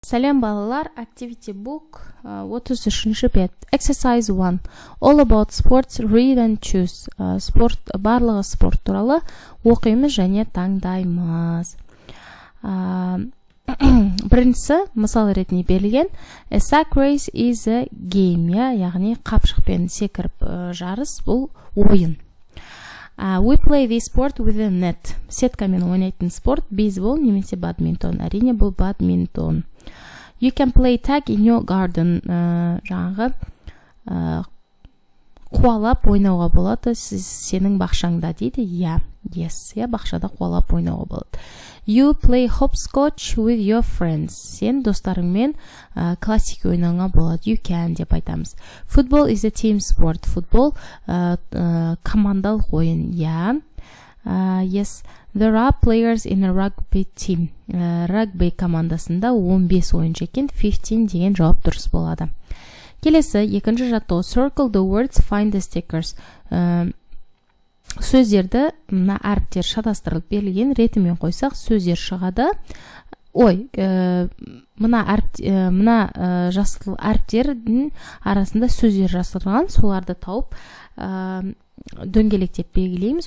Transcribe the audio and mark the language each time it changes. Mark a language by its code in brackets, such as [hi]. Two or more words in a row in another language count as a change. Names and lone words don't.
[kk] Сәлем балалар, Activity Book 33-ші бет. [en] Exercise 1. All about sports, read and choose. [kk] Барлығы спорт туралы оқимыз және таңдаймыз. Біріншісі, мысал ретінде берілген. [en] A sack race is a game, [kk] яғни қапшықпен секіріп жарыс, бұл ойын. [en] We play this sport with a net. [kk] Сеткамен ойнайтын спорт, бейсбол немесе бадминтон. Әрине бұл бадминтон. [en] You can play tag in your garden. [kk] Жаңағы қуалап ойнауға болады сенің бақшаңда дейді. Yes, бақшада қуалап ойнауға болады. [en] You play hopscotch with your friends. [kk] Сен достарыңмен классик ойнауға болады. [en] You can [kk] деп айтамыз. [en] Football is a team sport. [kk] Футбол командалық ойын. [en] Yes, there are players in a rugby team. [kk] Rugby командасында 15 ойыншы екен. 15 деген жауап дұрыс болады. Келесі, екінші жаттығу. [en] Circle the words, find the stickers. [kk] Сөздерді мына әріптер шатастырылып берілген ретімен қойсақ, сөздер шығады. Мына әріптердің арасында сөздер жасырған, соларды тауып дөңгелектеп белгілейміз.